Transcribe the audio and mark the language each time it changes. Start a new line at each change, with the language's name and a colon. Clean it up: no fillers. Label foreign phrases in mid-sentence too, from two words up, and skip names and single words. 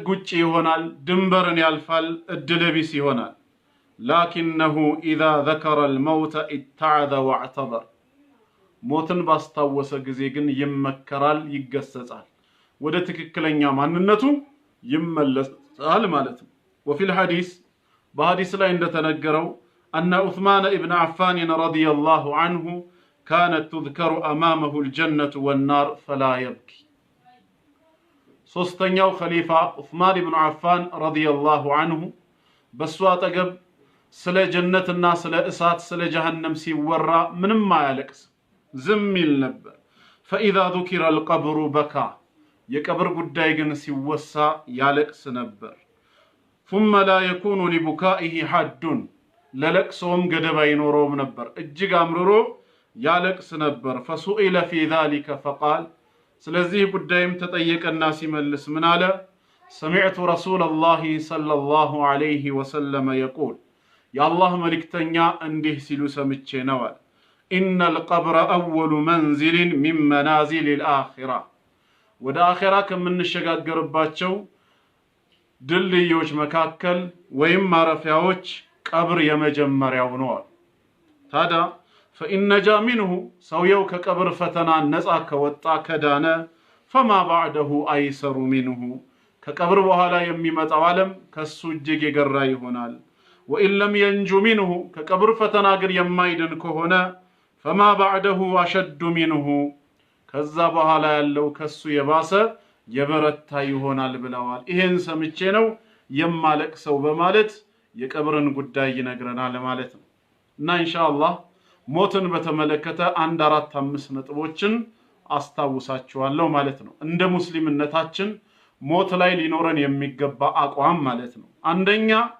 Amharic: ውጭ ይሆናል፣ ድንበርን ያልፋል፣ እድለቢስ ይሆናል።
Arabic: لكنه إذا ذكر الموت اتعظ واعتبر
Amharic: ሞትን ባስታወሰ ጊዜ ግን ይመከራል፣ ይገሰጻል፣ ወደ ትክክለኛ ማንነቱ ይመለሳል ማለት ነው።
Arabic: وفي الحديث
Amharic: በሐዲስ ላይ እንደተነገረው
Arabic: أن عثمان ابن عفان رضي الله عنه كانت تذكر أمامه الجنة والنار فلا يبكي
Amharic: ሶስተኛው ኸሊፋ ዑስማን ኢብኑ አፋን
Arabic: رضي الله عنه
Amharic: በሱ አጠገብ ስለ ጀነትና ስለ እሳት ስለ ጀሃነም ሲወራ ምንም አያለቅስ፣ ዝም ይል ነበር።
Arabic: فإذا ذكر القبر بكى
Amharic: የቀብር ጉዳይ ግን ሲወሳ ያለቅስ ነበር።
Arabic: ثم لا يكون لبكائه حد
Amharic: ለለቅሶም ገደብ አይኖረውም ነበር፣ እጅግ አምርሮ ያለቅስ ነበር።
Arabic: فسئل في ذلك فقال
Amharic: ስለዚህ ጉዳይም ተጠየቀና ሲመልስ ምን አለ?
Arabic: سمعت رسول الله صلى الله عليه وسلم يقول
Amharic: የአላህ መልእክተኛ እንዲህ ሲሉ ሰምቼ ነው አለ
Arabic: إن القبر أول منزل من منازل الآخرة
Amharic: ወደ አኺራ ከምንሸጋገርባቸው ድልድዮች መካከል ወይም ማረፊያዎች ቀብር የመጀመሪያው ነው። ታዲያ
Arabic: فإن نجا منه
Amharic: ሰውየው ከቀብር ፈተና ነፃ ከወጣ ከዳነ
Arabic: فما بعده أيسر منه
Amharic: ከቀብር በኋላ የሚመጣው ዓለም ከሱ እጅግ የገራ ይሆናል።
Arabic: وإن لم ينجو منه
Amharic: ከቀብር ፈተና ግን የማይድን ከሆነ
Arabic: فما بعده أشد منه
Amharic: ከዛ በኋላ ያለው ከሱ የባሰ የበረታ ይሆናል ብለዋል። ይሄን ሰምቼ ነው የማለቅሰው በማለት የቀብርን ጉዳይ ይነግረናል ማለት ነው። እና ኢንሻአላህ ሞትን በተመለከተ 4-5 ነጥቦችን አስታውሳችኋለሁ ማለት ነው። እንደ ሙስሊምነታችን ሞት ላይ ሊኖረን የሚገባ አቋም ማለት ነው። አንደኛ